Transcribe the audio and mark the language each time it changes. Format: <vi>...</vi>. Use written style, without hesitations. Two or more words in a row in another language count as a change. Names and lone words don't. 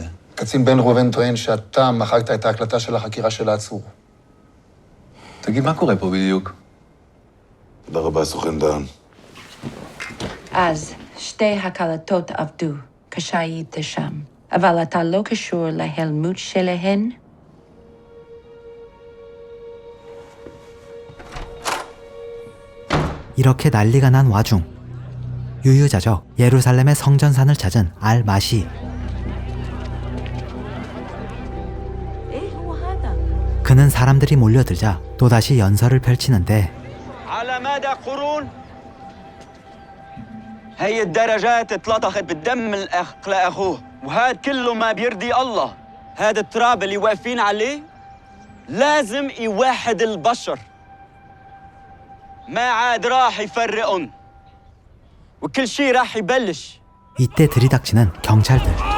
<he>קצין בן ראובן טוען שאתה מחקת את ההקלטה של החקירה של העצור. תגיד, מה קורה פה בדיוק? תודה רבה, סוכן דן. אז שתי הקלטות עבדו כשהיית שם, אבל אתה לא קשור להיעלמות שלהן?</he> <ko>이렇게 난리가 난 와중 유유자적 예루살렘의 성전산을 찾은 알-마시. 그는 사람들이 몰려들자 또다시 연설을 펼치는데</ko> <ar>على مدى قرون هي الدرجات اتلطخت بالدم لأخوه وهذا كله ما بيرضي الله. هذا التراب اللي واقفين عليه لازم يوحد البشر. ما عاد راح يفرقهم وكل شيء راح يبلش.</ar> <ko>이때 들이닥치는 경찰들.</ko>